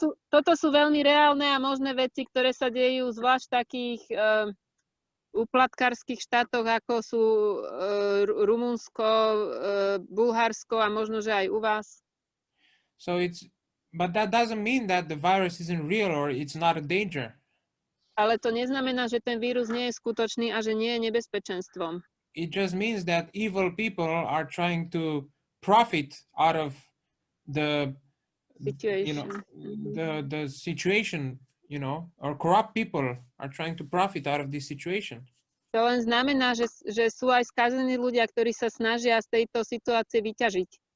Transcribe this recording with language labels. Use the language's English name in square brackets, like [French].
[Slovak] Toto sú veľmi reálne a možné veci, ktoré sa dejú zvlášť v takých uplatkárskych štátoch, ako sú Rumunsko, Bulharsko a možno, že aj u vás. [English] But that doesn't mean that the virus isn't real or it's not a danger. [Slovak] Ale to neznamená, že ten vírus nie je skutočný a že nie je nebezpečenstvom. [English] It just means that evil people are trying to profit out of the situation. The situation, or corrupt people are trying to profit out of this situation. [Slovak] To len znamená, že sú aj skazení ľudia, ktorí sa snažia z tejto situácie vyťažiť.